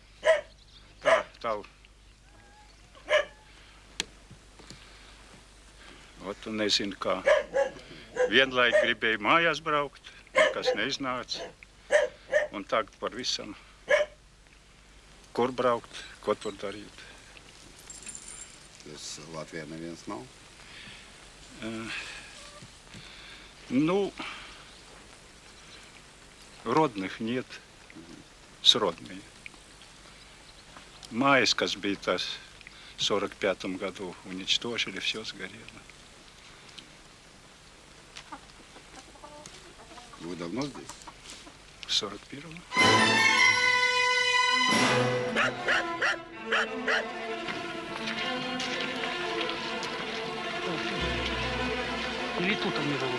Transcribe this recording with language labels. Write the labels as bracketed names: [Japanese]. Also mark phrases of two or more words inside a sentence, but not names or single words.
[Latvian] Tā. Ot, un nezinu kā. Vienlaik gribēju mājās braukt, nekas neiznāca. Un tagad par visam. Kur braukt, ko tur darīt? Jūs Latvijā neviens nav? [Russian] Ну, родных нет, сродные. Майс, [Latvian] kas bija tas [Russian] в 45 году, уничтожили, все сгорело. Вы давно здесь? В 41-м. Или тут они живут?